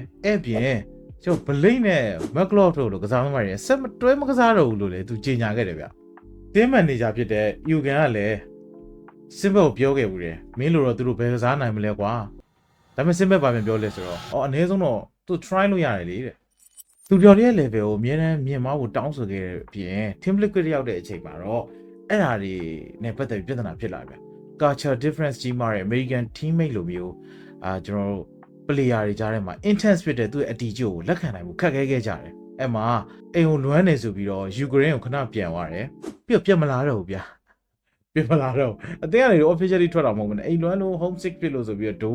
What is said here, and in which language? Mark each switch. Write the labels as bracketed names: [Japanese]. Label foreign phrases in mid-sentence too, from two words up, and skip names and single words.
[Burmese] အဲ့ပြင်ကျွန်တော် Blake နဲ့ McLeod တို့လိုကစားသမားတွေဆက်မတွဲမကစားတော့ဘူးလို့လည်းသူကြေညာခဲ့တယ်ဗျ [English] team manager [Burmese] ဖြစ်တဲ့ Yugen ကလည်း Simple ကိုပြောခဲ့ဘူးတယ်မင်းလိုတော့သူတို့ဘယ်ကစားနိုင်မလဲကွာဒါပေမဲ့ Simple ဘာပြန်ပြောလဲဆိုတော့အနည်းဆုံးတော့သူ try လို့ရတယ်လေတဲ့သူပြောတဲ့ level ကိုအများနဲ့မြင်မ ဖို့တောင်းဆိုခဲ့တဲ့အပြင် team liquid ရောက်တဲ့အချိန်မှာတော့အဲ့ဒါတွေနဲ့ပတ်သက်ပြီးပြဿနာဖြစ်လာဗျ [English] culture difference [Burmese] ကြီးမားတဲ့ [English] American teammate [Burmese] လိုမျိုးကျွန်တော်တို့ player တွေကြားထဲမှာ intense ဖြစ်တဲ့သူ့ရဲ့ attitude ကိုလက်ခံနိုင်မှုခက်ခဲခဲ့ကြတယ် အဲ့မှာအိမ်ကိုလွမ်းနေဆိုပြီးတော့ Ukraine ကိုခဏပြန်သွားတယ်ပြီးတော့ပြန်မလာတော့ဘူးဗျာပြန်မလာတော့အတင်းကနေ officially ထွက်တာမဟုတ်ဘူးねအိမ်လွမ်းလို့ homesick ဖြစ်လို့ဆိုပြီးတော့ဒိုး